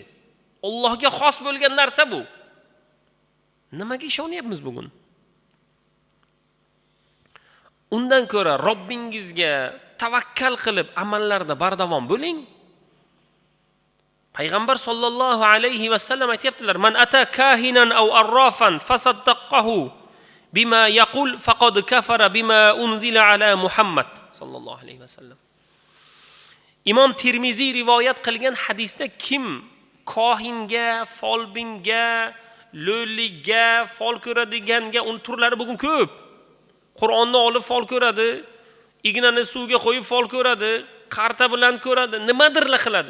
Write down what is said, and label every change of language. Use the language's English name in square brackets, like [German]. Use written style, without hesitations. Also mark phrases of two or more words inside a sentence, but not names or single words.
[Uzbek] Allohga xos bo'lgan narsa bu. Nimaga ishonyapmiz bugun? Undan ko'ra Robbingizga tavakkal qilib amallarda bardavom bo'ling. Payg'ambar [Arabic] صلى الله عليه وسلم [Uzbek] aytibdilar: [Arabic] "من أتى كاهنا أو عرافا فصدقه بما يقول فقد كفر بما أنزل على محمد" صلى الله عليه وسلم. [Uzbek] Imom Tirmiziy rivoyat qilgan hadisda kim kohinga, folbinga, lo'liga, fol ko'radiganga, uni turlari bugun ko'p. Qur'onni olib fol ko'radi, ignani suvga qo'yib fol ko'radi, qarta bilan ko'radi, nimadirlar qiladi.